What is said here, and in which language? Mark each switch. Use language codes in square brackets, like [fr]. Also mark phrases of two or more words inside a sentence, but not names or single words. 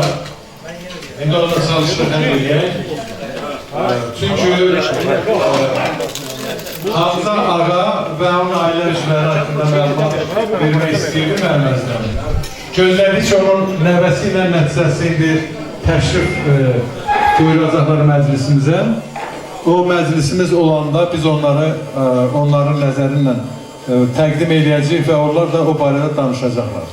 [tr] Şimdi onu çalıştırken diye. [az] Çünkü Hamza Ağa ve onun aile üzvləri hakkında məlumat vermək istəyirdim Ərməzdən. Gözlədik ki, onun nəvəsi ilə nəticəsi indi təşrif buyuracaqlar məclisimizə. O məclisimiz olanda biz onların nəzərinlə təqdim edəcəyik və onlar da o barədə danışacaqlar.